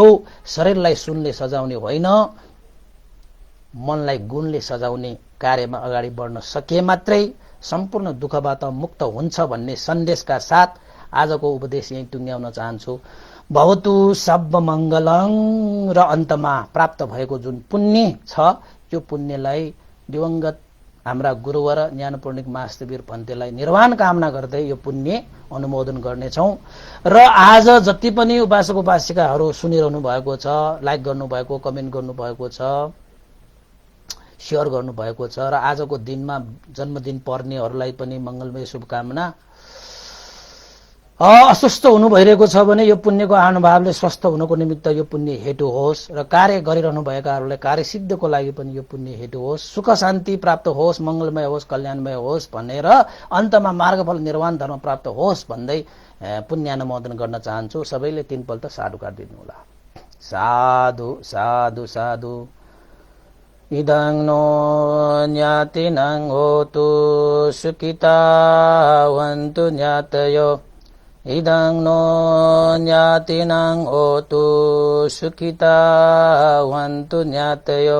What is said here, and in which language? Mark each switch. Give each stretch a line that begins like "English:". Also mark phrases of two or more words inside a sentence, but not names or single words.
Nepali: शरीरलाई सुनले सजाउने होइन, मनलाई गुणले सजाउने कार्यमा अगाडि बढ्न सके मात्रै सम्पूर्ण दुःखबाट मुक्त हुन्छ भन्ने सन्देशका साथ आजको उपदेश यही टुङ्ग्याउन चाहन्छु।
Pali: भवतु सब मङ्गलङ।
Nepali: र अन्तमा प्राप्त भएको जुन पुण्य छ, यो पुण्यलाई दिवंगत हाम्रा गुरुवर ज्ञानपूर्णिक महास्तवीर पन्थीलाई निर्वाण कामना गर्दै यो पुण्य अनुमोदन गर्नेछौं। र आज जति पनि उपासक उपासिकाहरू सुनिरहनु भएको छ, लाइक गर्नुभएको, कमेन्ट गर्नुभएको छ, शेयर गर्नुभएको छ, र आजको दिनमा जन्मदिन पर्नेहरूलाई पनि मंगलमय शुभकामना। अस्वस्थ हुनु भइरहेको छ भने यो पुण्यको अनुभवले स्वस्थ हुनको निमित्त यो पुण्य हेतु होस्, र कार्य गरिरहनु भएकाहरूलाई कार्य सिद्धिको लागि पनि यो पुण्य हेतु होस्, सुख शान्ति प्राप्त होस्, मंगलमय होस्, कल्याणमय होस् भनेर अन्तमा मार्गफल निर्वाण धर्म प्राप्त होस् भन्दै पुण्यानुमोदन गर्न चाहन्छु। सबैले 3 पल्ट साधुकार दिनुहोला। साधु साधु साधु।
Pali: इदं नो ज्ञातिनं होतु सुखितावन्तु ज्ञातयो। इदं नो ज्ञातिनं होतु सुखितावन्तु ज्ञातयो।